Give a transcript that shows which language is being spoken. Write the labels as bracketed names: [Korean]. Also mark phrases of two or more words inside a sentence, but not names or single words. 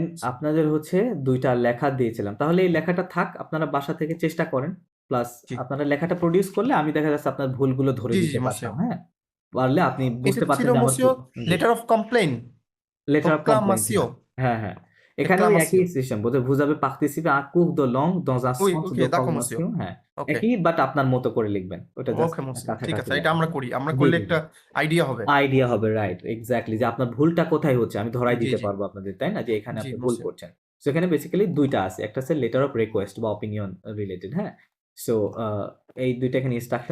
[Bangla] দেন আপনাদের হচ্ছে 2টা লেখা দিয়েছিলাম, তাহলে এই লেখাটা থাক, আপনারা বাসা থেকে চেষ্টা করেন, প্লাস জি। আপনারা লেখাটা প্রডিউস করলে আমি দেখা যাচ্ছে আপনার ভুলগুলো ধরে জি, জি, দিতে মসিও। পারতাম, হ্যাঁ পারলে আপনি এটা বুঝতে ছিল পারতেন যে আমার মসিও জি [English] letter of complain, letter of complaint, [French] proclamation, [Bangla] হ্যাঁ হ্যাঁ এখানেও একই [French] réclamation. [Bangla] সিস্টেম বলতে [French] vous avez participé à un cours de langue dans un Oui, centre ok, de d'accord monsieur. formation, হ্যাঁ [Bangla] ওকে। একই বাট আপনার মতো করে লিখবেন, ওটা জাস্ট ওকে মসিও। ঠিক কাছাকাছি আছে, এটা লেখা আমরা হবে। করি। আমরা জি করলে জি জি একটা আইডিয়া হবে। আইডিয়া হবে, [English] right exactly, [Bangla] যে আপনার ভুলটা কোথায় হচ্ছে আমি ধরাই জি, দিতে জি। পারবো আপনাদের, তাই না? যে এখানে জি, আপনি ভুল মসিও। করছেন। সো এখানে বেসিক্যালি 2টা আছে, একটা আছে [English] letter of request [Bangla] বা অপিনিয়ন রিলেটেড, হ্যাঁ সো এই 2টা এখানে ইনস্ট্রাকশন